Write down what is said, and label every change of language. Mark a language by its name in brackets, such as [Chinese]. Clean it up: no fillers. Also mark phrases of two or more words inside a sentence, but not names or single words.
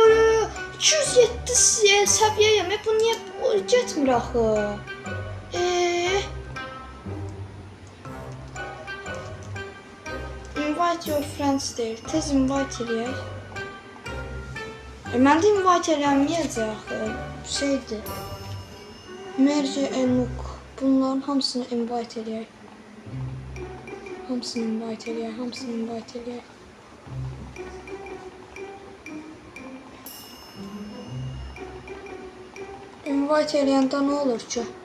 [Azerbaijani] 207 səviyyəyəm. Bu niyə getmir axı? [English] Invite your friends deyir. [Azerbaijani] Tez invite eləyək. Mən də invite eləməyəcək axı. Şeydir. Merge Enuk. Bunların hamısını invite eləyək. Hamısını invite eləyək. Invite eləyəndə nə olur ki?